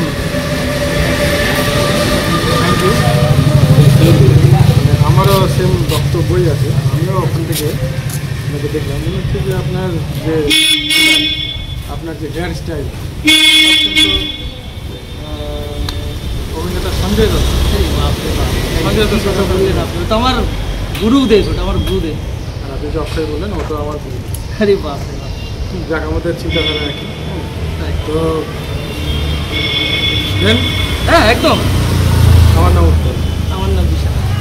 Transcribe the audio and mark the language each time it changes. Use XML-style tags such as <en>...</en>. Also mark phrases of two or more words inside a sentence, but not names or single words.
<bn>আমারও সেম বক্তব্যই আছে। আমিও ওখান থেকে আপনাকে দেখলাম, মনে হচ্ছে যে আপনার যে হেয়ার স্টাইল</bn> <hi>समझे तो अरे बाप रे बाप समझे तो</hi> <bn>কথা বললেন আপনি তো আমার গুরুদেব ওটা আমার গুরুদেব আর আপনি যে অক্ষয় বললেন ও তো আমার গুরু। আরে বাপ রে বাপ যাক আমাদের চিন্তাধারা একই। তাই। তো দেন হ্যাঁ একদম আমার নাম উত্তর। আমার নাম বিশাল</bn>